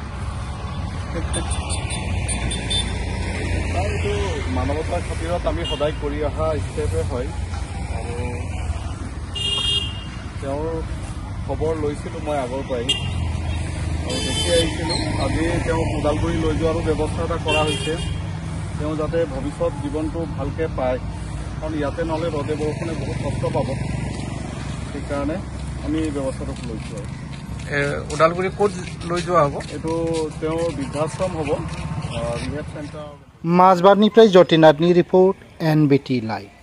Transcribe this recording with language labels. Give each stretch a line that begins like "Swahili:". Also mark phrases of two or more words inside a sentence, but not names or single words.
Assamese: এইটো মানৱতাৰ খাতিৰত আমি সদায় কৰি অহা ষ্টেপে হয় আৰু তেওঁৰ খবৰ লৈছিলোঁ মই আগৰ পৰাই আৰু দেখি আহিছিলোঁ আজি তেওঁ ওদালগুৰি লৈ যোৱাৰো ব্যৱস্থা এটা কৰা হৈছে তেওঁ যাতে ভৱিষ্যত জীৱনটো ভালকৈ পায় কাৰণ ইয়াতে নহ'লে ৰ'দে বৰষুণে বহুত কষ্ট পাব সেইকাৰণে আমি এই ব্যৱস্থাটো লৈছোঁ আৰু ওদালগুৰি ক'ত লৈ যোৱা হ'ব এইটো তেওঁৰ বৃদ্ধাশ্ৰম হ'ব
English: rehab center
Bodo: माजबादनिफ्राय जतिनाथनि रिपोर्ट NBT लाइव।